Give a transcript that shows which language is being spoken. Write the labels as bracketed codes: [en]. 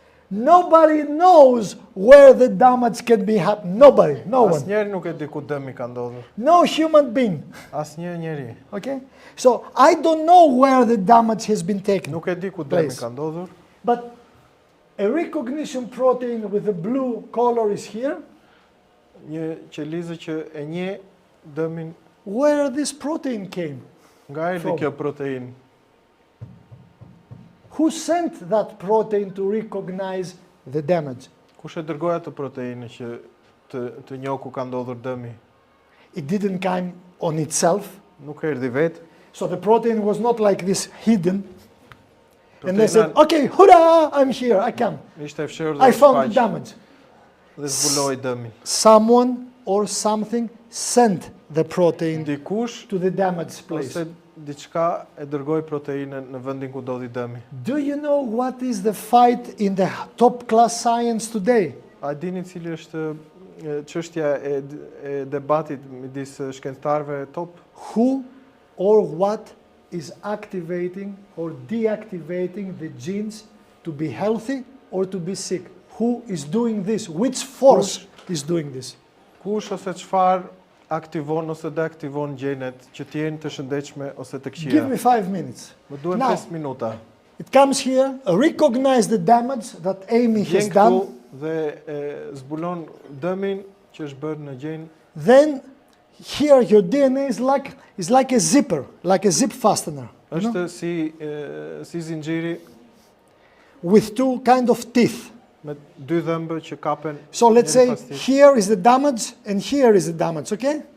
[en] Nobody knows where the damage can be happening. Nobody, no one. [sq] Asnjëri nuk e di ku dëmi ka ndodhur. [en] No human being. [sq] Asnjë njeri. [en] Okay? So I don't know where the damage has been taken. [sq] Nuk e di ku dëmi [en] Place. [sq] ka ndodhur. [en] But a recognition protein with the blue color is here. [sq] Një qelizë që e njeh dëmin. [en] Where this protein came. [sq] Nga erdhi [en] From. [sq] kjo protein? [en] Who sent that protein to recognize the damage? [sq] Kush e dërgoi atë proteinë që të njohë ku ka ndodhur dëmi? [en] It didn't come on itself. [sq] Nuk erdhi vetë. [en] So the protein was not like this hidden. And they [sq] Proteina [en] said, okay, hurrah, I'm here, I come. [sq] ishte e fshehur dhe [en] I found the [sq] shfaq [en] damage. [sq] dhe zbuloi dëmin. [en] Someone or something sent the protein [sq] Dikush [en] to the damaged place. [sq] ose diçka e dërgoi proteinën në vendin ku ndodhi dëmi. [en] Do you know what is the fight in the top class science today? [sq] A dini cili është çështja e debatit midis shkencëtarëve top? [en] Who or what is activating or deactivating the genes to be healthy or to be sick? Who is doing this? Which force is doing this? [sq] Kush ose çfarë aktivon ose deaktivon gjenet që të jenë të shëndetshme ose të [en] Give me 5 minutes. [sq] Më duhen [en] Now. [sq] 5 minuta. [en] It comes here, recognize the damage that Amy has [sq] Vjen këtu [en] done, [sq] dhe zbulon dëmin që është bërë në gjen. [en] then here your DNA is like a zipper, like a zip fastener, you know, [sq] Është si zinxhiri [en] with two kind of teeth. [sq] me dy dhëmbë që kapen. [en] So let's [sq] njëri [en] say [sq] pas tjetrit. [en] here is the damage and here is the damage, okay?